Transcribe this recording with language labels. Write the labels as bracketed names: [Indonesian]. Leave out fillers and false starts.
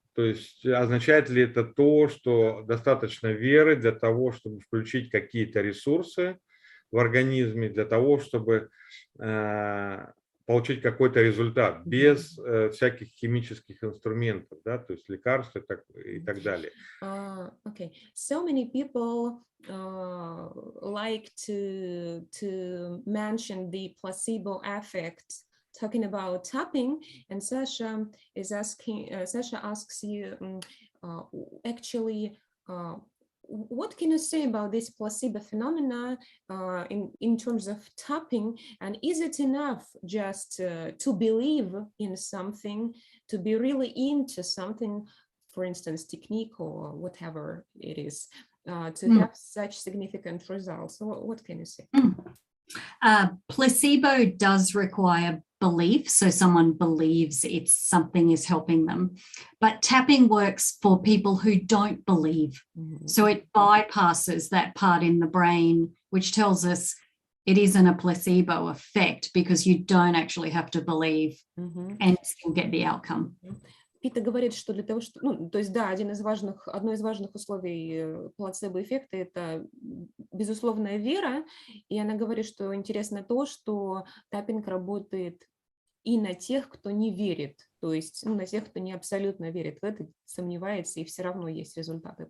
[Russian] То есть означает ли это то, что достаточно веры для того, чтобы включить какие-то ресурсы в организме, для того, чтобы получить какой-то результат без всяких химических инструментов, да, то есть лекарств и так далее. [English] Okay, so many people like to mention the placebo effect talking about tapping, and Sasha is asking. Sasha asks you actually. What can you say about this placebo phenomena in terms of tapping, and is it enough just to believe in something, to be really into something, for instance, technique or whatever it is, to have such significant results? So what can you say? Placebo does require belief, so someone believes it's something is helping them. But tapping works for people who don't believe. So it bypasses that part in the brain which tells us it isn't a placebo effect, because you don't actually have to believe and still get the outcome. [Russian] Пита говорит, что для того, что, ну, то есть, да, одно из важных условий плацебо-эффекта – это безусловная вера, и она говорит, что интересно то, что таппинг работает и на тех, кто не верит, то есть, ну, на тех, кто не абсолютно верит в это, сомневается, и все равно есть результаты.